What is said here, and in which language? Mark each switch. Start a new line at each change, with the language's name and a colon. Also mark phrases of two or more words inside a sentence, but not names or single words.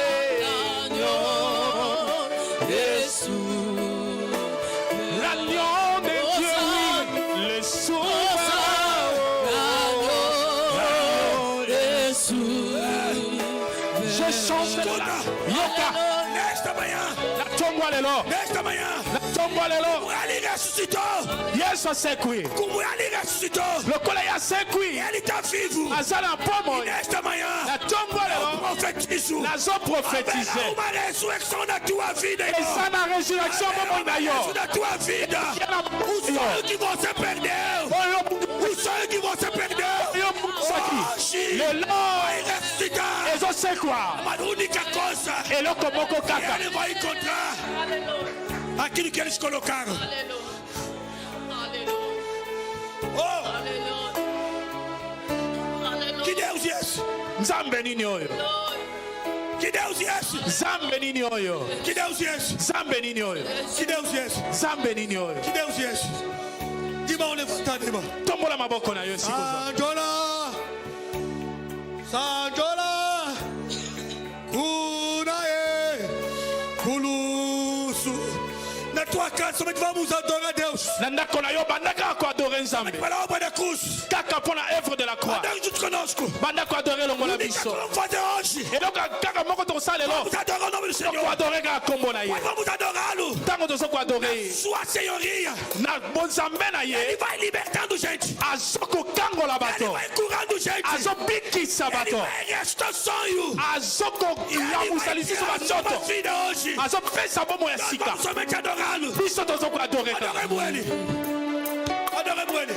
French: l'agneau de Dieu le souverain je chante la yoka
Portuguese: Nesta manhã,
Lingala: la tongwa lelo
Portuguese: nesta manhã,
Lingala: la tongwa lelo
Portuguese: como ele ressuscitou,
Lingala: yesu asekwi
Portuguese: como ele ressuscitou,
Lingala: lokola ye asekwi
Portuguese: ele está vivo.
Lingala: aza na pomoi
Portuguese: Nesta manhã,
Lingala: na tongwa
Portuguese: eu
Lingala: lelo
Portuguese: profetizo,
Lingala: nazoprofetize
Portuguese: haverá uma ressurreição na tua vida, irmão.
Lingala: eza na résurrection bomoi na yo
Portuguese: Isso na tua vida. O sonho que você perdeu, o sonho que você perdeu,
Lingala: oyo bumisaki
Portuguese: hoje
Lingala: lelo
Portuguese: vai ressuscitar.
Lingala: ezosekwa
Portuguese: Uma única coisa,
Lingala: eloko moko kaka
Portuguese: ele vai encontrar aquilo que eles colocaram. Oh, que Deus é esse?
Lingala: nzambe nini oyo
Portuguese: Que Deus é esse?
Lingala: nzambe nini oyo
Portuguese: Que Deus é esse?
Lingala: nzambe nini oyo
Portuguese: Que Deus é esse?
Lingala: nzambe nini oyo
Portuguese: Que Deus é esse? De mão levantada, irmão.
Lingala: tombola maboko na yo esika oza Sanjola, Sanjola, Kunae, Kulusu.
Portuguese: Na tua casa somente vamos adorar a Deus.
Lingala: na ndako na yo bandaka koadore nzambe
Portuguese: Pela obra da cruz.
Lingala: kaka mpo na
French: œuvre de la croix
Portuguese: Deus junto conosco.
Lingala: banda koadore elongo na
Portuguese: O que
Lingala: biso
Portuguese: vamos fazer hoje?
Lingala: eloko kaka moko tokosala lelo
Portuguese: Vamos adorar o nome do Senhor.
Lingala: koadore kaka kombo na ye
Portuguese: Mas vamos adorá-lo.
Lingala: ntango tozo koadore ye
Portuguese: Sua senhoria.
Lingala: na bonzambe na
Portuguese: Ele
Lingala: ye
Portuguese: vai libertando gente.
Lingala: azokokangola
Portuguese: Ele
Lingala: bato
Portuguese: vai curando gente.
Lingala: azobikisa
Portuguese: Ele
Lingala: bato
Portuguese: vai restar sonho.
Lingala: azokoyamusa lisusu banzoto
Portuguese: vida hoje.
Lingala: azopesa bomo ya
Portuguese: Nós
Lingala: sika
Portuguese: vamos somente adorá-lo.
Lingala: biso tozo koadore kaka
Portuguese: Adoremos ele. Adoremos ele.